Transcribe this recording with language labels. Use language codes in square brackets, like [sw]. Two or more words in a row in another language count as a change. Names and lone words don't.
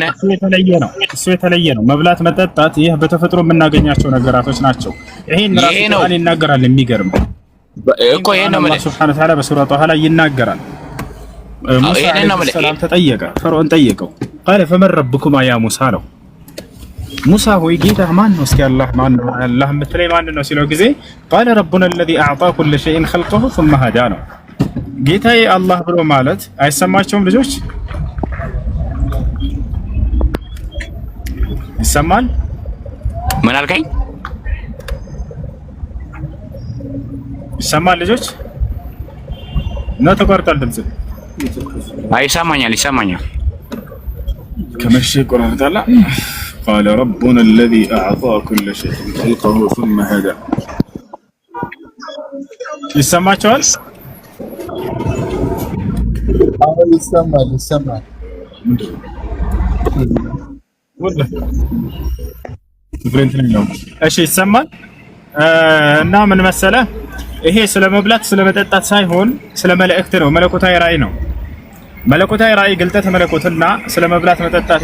[am] እሱ የተለየ ነው። መብላት መጠጣት ይህ በተፈጥሮ የምናገኛቸው ነገራቶች ናቸው። ይሄን ራሱ ቁርአን ይናገራል። የሚገርም እኮ ይሄን ነው ማለት [ar] سبحانه وتعالى [am] በሱራ ጣሃ ላይ ይናገራል። ሙሳ [ar] عليه السلام [am] ተጠየቀ፣ ፈርዖን ጠየቀው። [ar] قال فمن ربكما يا موسى [am] ነው። ሙሳ ሆይ ጌታ ማን ነው? እስኪ አላህ ማን ነው? አላህ የምትለኝ ማን ነው ሲለው ጊዜ [ar] قال ربنا الذي اعطى كل شيء خلقه ثم هدى [am] ነው። ጌታዬ አላህ ብሎ ማለት አይሰማቸውም? ልጆች ይሰማል? ምን አልከኝ? ይሰማል ልጆች? ነው ተቆርጧል ድምጽ? ይሰማኛል። ከመሸ ቆርጧል። [ar] قال ربنا الذي أعطى كل شيء خلقه ثم هدى [am] ይሰማቸዋል? ይሰማል። እሺ ይሰማል። እና ምን መሰለህ ይሄ ስለ መብላት ስለ መጠጣት ሳይሆን ስለ መልእክት ነው። መለኮታዊ ራእይ ነው። መለኮታዊ ራእይ ግልጠት መለኮትና ስለ መብላት መጠጣት